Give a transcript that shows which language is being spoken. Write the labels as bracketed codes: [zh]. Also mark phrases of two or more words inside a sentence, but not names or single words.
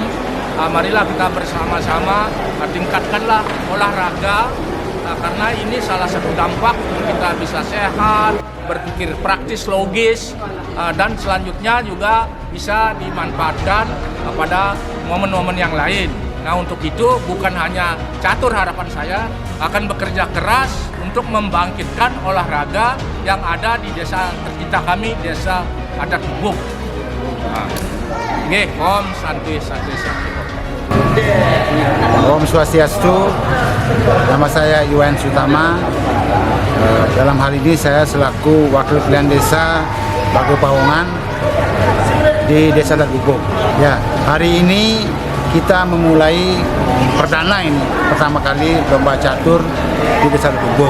[id] Marilah kita bersama-sama tingkatkanlah olahraga, karena ini salah satu dampak kita bisa sehat, berpikir praktis, logis, dan selanjutnya juga bisa dimanfaatkan pada momen-momen yang lain. Nah, untuk itu bukan hanya catur, harapan saya akan bekerja keras untuk membangkitkan olahraga yang ada di desa tercinta kami, desa adat Buk-Buk. [sa] Om Santi Santi Santi. Om Swastiastu, [id] nama saya Yuan Sutama. Dalam hal ini saya selaku Wakil Pilihan Desa Bago Pawongan di Desa Adat Buk-Buk. Ya, hari ini kita memulai perdana ini, pertama kali lomba catur di Desa Adat Buk-Buk.